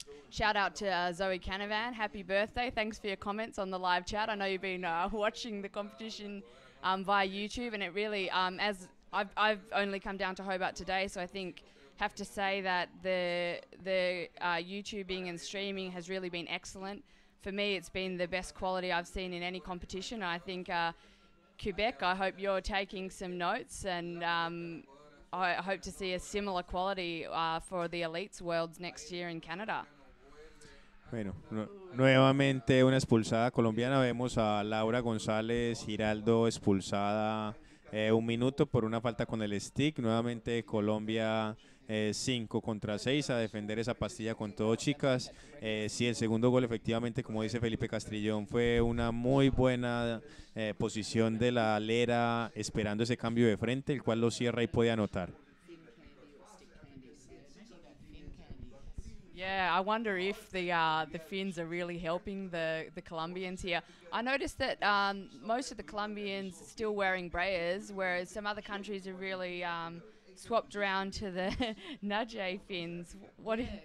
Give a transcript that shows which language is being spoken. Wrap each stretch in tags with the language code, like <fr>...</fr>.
<en>Shout out to Zoe Canavan. Happy birthday. Thanks for your comments on the live chat. I know you've been watching the competition via YouTube, and it really, as I've only come down to Hobart today, so I think have to say that the YouTubing and streaming has really been excellent. For me, it's been the best quality I've seen in any competition. I think Quebec, I hope you're taking some notes, and I hope to see a similar quality for the Elites Worlds next year in Canada.</en> <es>Bueno, nuevamente una expulsada colombiana. Vemos a Laura González Giraldo expulsada 1 minuto por una falta con el stick. Nuevamente Colombia 5 contra 6 a defender esa pastilla con todo, chicas. Sí, el segundo gol efectivamente, como dice Felipe Castrillón, fue una muy buena posición de la alera esperando ese cambio de frente, el cual lo cierra y puede anotar.</es> <en>Yeah, I wonder if the Finns are really helping the Colombians here. I noticed that most of the Colombians are still wearing brayers, whereas some other countries have really swapped around to the Najee Finns. What?</en>